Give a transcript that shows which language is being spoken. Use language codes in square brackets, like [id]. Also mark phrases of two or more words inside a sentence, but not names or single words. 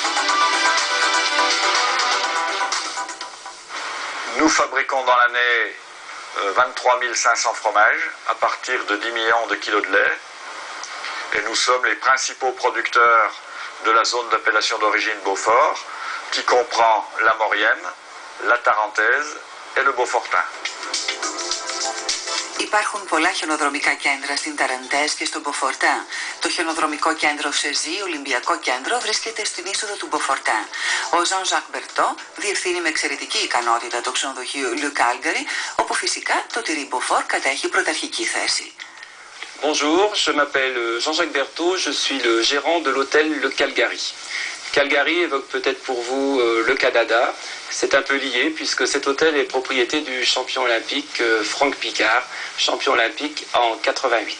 [fr] Nous fabriquons dans l'année 23 500 fromages à partir de 10 millions de kilos de lait. Et nous sommes les principaux producteurs de la zone d'appellation d'origine Beaufort, qui comprend la Maurienne, la Tarentaise et le Beaufortin. [el] Υπάρχουν πολλά χιονοδρομικά κέντρα στην Ταραντές και στον Μποφορτά. Το χιονοδρομικό κέντρο Σεζί, Ολυμπιακό κέντρο, βρίσκεται στην είσοδο του Μποφορτά. Ο Ζαν Ζακ Μπερτό διευθύνει με εξαιρετική ικανότητα το ξενοδοχείο Le Calgary, όπου φυσικά το τυρί Beaufort κατέχει πρωταρχική θέση. [fr] Bonjour, je m'appelle Jean-Jacques Berthaud, je suis le gérant de l'hôtel Le Calgary. Calgary évoque peut-être pour vous le Canada. C'est un peu lié puisque cet hôtel est propriété du champion olympique Franck Picard, champion olympique en 88.